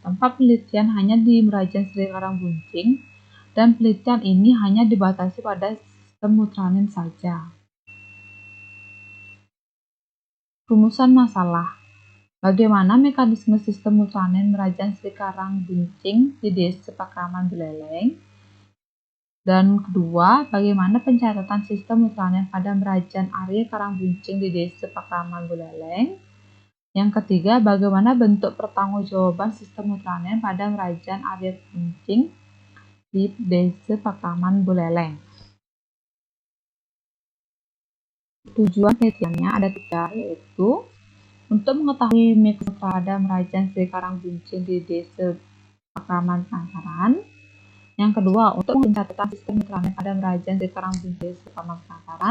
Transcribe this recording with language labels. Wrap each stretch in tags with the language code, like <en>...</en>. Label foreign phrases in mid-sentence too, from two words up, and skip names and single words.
<id>Tempat penelitian hanya di Merajaan Sri Karangbuncing dan penelitian ini hanya dibatasi pada sistem Ultranin saja. Rumusan masalah. Bagaimana mekanisme sistem Ultranin Merajaan Sri Karangbuncing di Desa Pakraman Buleleng? Dan kedua, bagaimana pencatatan sistem Ultranin pada Merajaan Arya Karangbuncing di Desa Pakraman Buleleng? Yang ketiga, bagaimana bentuk pertanggungjawaban sistem Ultranin pada Merajaan Arya Karangbuncing di Desa Pakraman Buleleng? Tujuan penelitiannya ada 3, yaitu untuk mengetahui mikro pada Merajaan Sri Karangbuncing di Desa Pakraman Penataran. Yang kedua, untuk mencatat sistem Ultranin pada Merajaan Sri Karangbuncing di Desa Pakraman Penataran.</id>